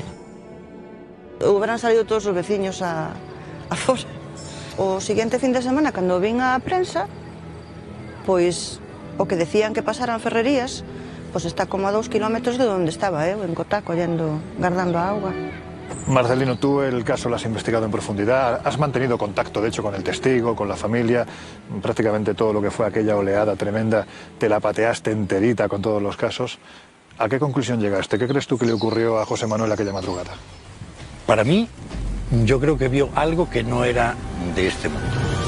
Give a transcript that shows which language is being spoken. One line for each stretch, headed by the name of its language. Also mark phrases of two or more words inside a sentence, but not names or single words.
Galician: Houberan salido todos os veciños a fora. O seguinte fin de semana, cando vin a prensa, pois o que decían que pasaran Ferrerías, pois está como a 2 kilómetros de onde estaba eu, en Cotá, collendo, guardando a auga.
Spanish: Marcelino, tú el caso lo has investigado en profundidad, has mantenido contacto, de hecho, con el testigo, con la familia, prácticamente todo lo que fue aquella oleada tremenda, te la pateaste enterita con todos los casos. ¿A qué conclusión llegaste? ¿Qué crees tú que le ocurrió a José Manuel aquella madrugada? Para mí, yo creo que vio algo que no era de este mundo.